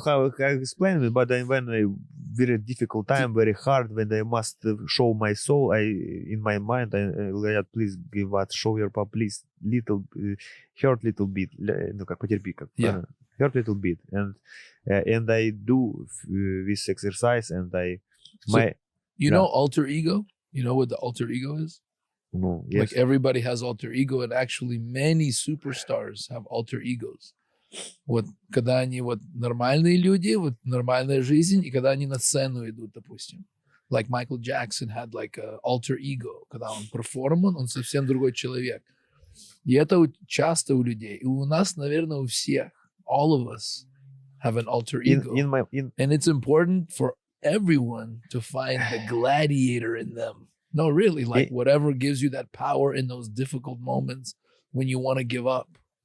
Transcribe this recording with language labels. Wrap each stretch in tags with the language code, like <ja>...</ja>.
<en>want how I explain it, but when a very difficult time, very hard, when I must show my soul, in my mind, please give us, show your pop, please, little, hurt little bit,</en> <ru>ну как потерпи, как,</ru> <en>Yeah. hurt little bit, and I do this exercise, and So, You Yeah. know alter ego? You know what the alter ego is? no, yes, Like everybody has alter ego, and actually many superstars have alter egos.</en> <ru>Вот когда они вот нормальные люди, вот нормальная жизнь, и когда они на сцену идут, допустим.</ru> <en>Like Michael Jackson had like a alter ego.</en> <ru>Когда он перформан, он совсем другой человек. И это часто у людей. И у нас, наверное, у всех.</ru> <en>All of us have an alter ego. And it's important for everyone to find the gladiator in them. No, really, like whatever gives you that power in those difficult moments when you want to give up.</en>